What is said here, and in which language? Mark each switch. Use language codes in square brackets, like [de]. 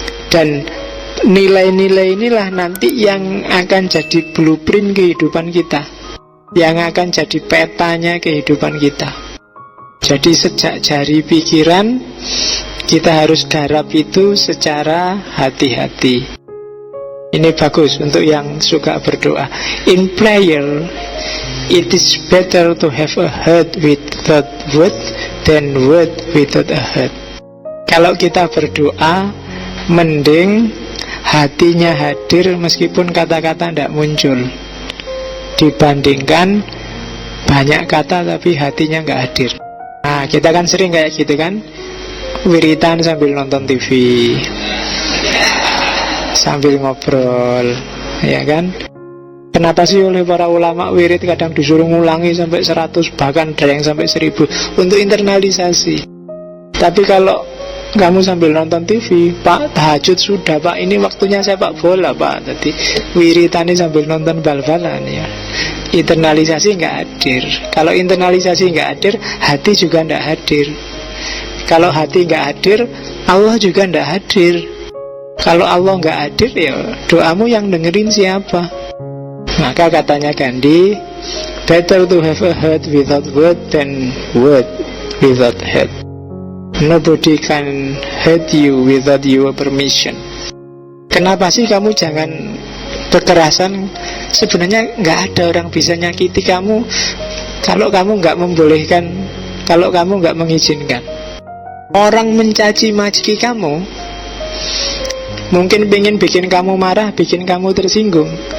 [id] Dan nilai-nilai inilah nanti yang akan jadi blueprint kehidupan kita, yang akan jadi petanya kehidupan kita. Jadi sejak jari pikiran, kita harus garap itu secara hati-hati. Ini bagus untuk yang suka berdoa. [en] In prayer, it is better to have a heart without word than word without a heart. [id] Kalau kita berdoa, mending hatinya hadir meskipun kata-kata tidak muncul, dibandingkan banyak kata tapi hatinya nggak hadir. Nah, kita kan sering kayak gitu kan, wiritan sambil nonton TV, sambil ngobrol, ya kan? Kenapa sih oleh para ulama wirid kadang disuruh ngulangi sampai 100, bahkan ada yang sampai 1000 untuk internalisasi. Tapi kalau kamu sambil nonton TV, Pak, tahajud sudah, Pak, ini waktunya sepak bola, Pak, jadi wiritani sambil nonton bal-balan, ya. Internalisasi nggak hadir. Kalau internalisasi nggak hadir, hati juga nggak hadir. Kalau hati nggak hadir, Allah juga nggak hadir. Kalau Allah nggak hadir, ya doamu yang dengerin siapa? Maka katanya Gandhi, [en] better to have a heart without word than word without head. Nobody can hurt you without your permission. [id] Kenapa sih kamu jangan kekerasan? Sebenarnya nggak ada orang bisa nyakiti kamu kalau kamu nggak membolehkan, kalau kamu nggak mengizinkan. Orang mencaci maki kamu mungkin pengen bikin kamu marah, bikin kamu tersinggung.